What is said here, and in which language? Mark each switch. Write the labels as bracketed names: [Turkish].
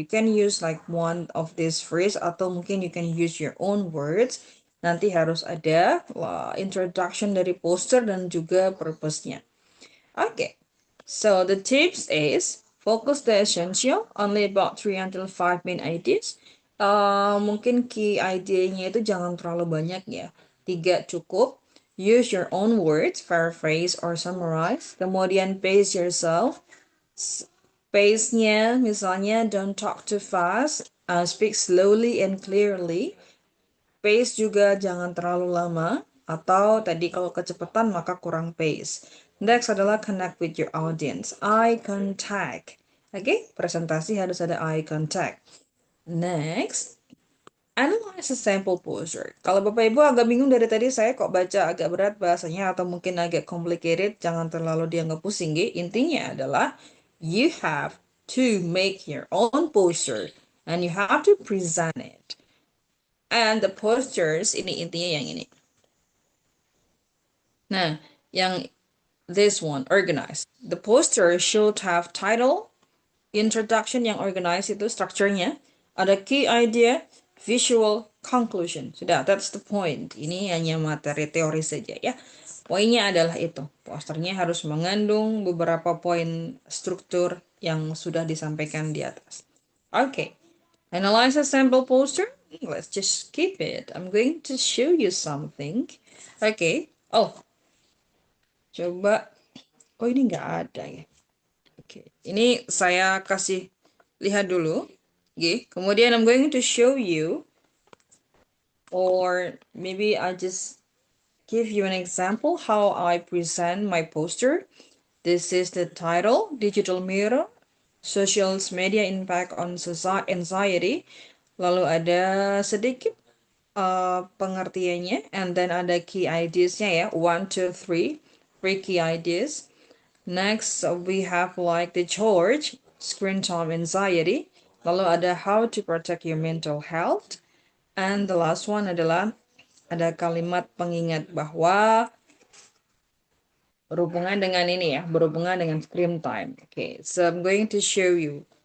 [English] You can use like one of these phrases [Indonesian] atau mungkin [English] you can use your own words. [Indonesian] Nanti harus ada introduction dari poster dan juga purpose-nya. [English] Okay, so the tips is, focus the essential, only about 3 until 5 main ideas. [Indonesian] Mungkin key idenya itu jangan terlalu banyak ya. [English] 3 cukup. Use your own words, paraphrase or summarize. [Indonesian] Kemudian pace yourself. Pace-nya misalnya [English] don't talk too fast, speak slowly and clearly. [Indonesian] Pace juga jangan terlalu lama, atau tadi kalau kecepatan maka kurang pace. [English] Next [Indonesian] adalah [English] connect with your audience, eye contact. [Indonesian] Oke, presentasi harus ada eye contact. [English] Next, analyze a sample poster. [Indonesian] Kalau Bapak Ibu agak bingung dari tadi saya kok baca agak berat bahasanya atau mungkin agak complicated, jangan terlalu dianggap pusing, gitu. [English] Intinya adalah you have to make your own poster and you have to present it. And the posters, [Indonesian] ini intinya yang ini. Nah, yang [English] this one, organized. The poster should have title, introduction [Indonesian] yang [English] organized [Indonesian] itu strukturnya, Ada [English] key idea, visual, conclusion. [Indonesian] Sudah, [English] that's the point. [Indonesian] Ini hanya materi teori saja ya. Poinnya adalah itu. Posternya harus mengandung beberapa poin struktur yang sudah disampaikan di atas. [English] Okay. Analyze a sample poster. Let's just skip it. I'm going to show you something. [Indonesian] Okay. Oh, coba. Oh, ini nggak ada ya. Oke. Ini saya kasih lihat dulu. Oke. Kemudian [English] I'm going to show you, or maybe I just give you an example how I present my poster. This is the title, Digital Mirror, Social Media Impact on Anxiety. [Indonesian] Lalu ada sedikit pengertiannya, [English] and then [Indonesian] ada key ideas-nya ya, 1, 2, 3, [English] three key ideas. Next, we have like the charge, screen time anxiety. [Indonesian] Lalu ada [English] how to protect your mental health. And the last one [Indonesian] adalah ada kalimat pengingat bahwa berhubungan dengan ini ya, berhubungan dengan screen time. [English] Okay, so I'm going to show you.